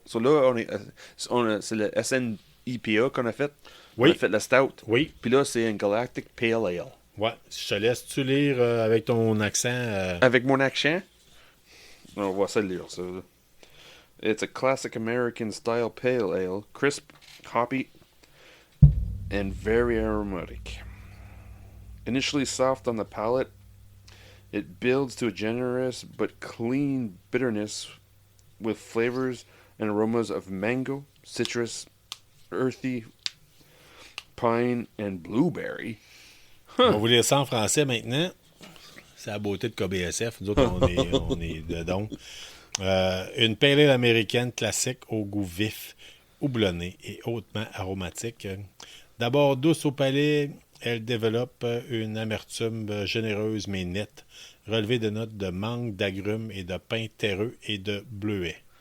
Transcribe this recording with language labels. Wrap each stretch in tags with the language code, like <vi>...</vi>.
<fr>So là, c'est le SNIPA qu'on a fait. Oui. On a fait la Stout. Oui. Puis là, c'est un Galactic Pale Ale. Ouais. Je te laisse-tu lire avec ton accent? Avec mon accent, on va ça le lire, ça. Là.</fr> <en>It's a classic American style pale ale, crisp, hoppy, and very aromatic. Initially soft on the palate, it builds to a generous but clean bitterness with flavors and aromas of mango, citrus, earthy, pine, and blueberry.</en> <fr>On va vous lire ça en français maintenant. C'est la beauté de KBSF. Nous autres, on est dedans. Une pale ale américaine classique au goût vif, houblonné et hautement aromatique. D'abord douce au palais, elle développe une amertume généreuse mais nette, relevée de notes de mangue, d'agrumes et de pin terreux et de bleuet.</fr>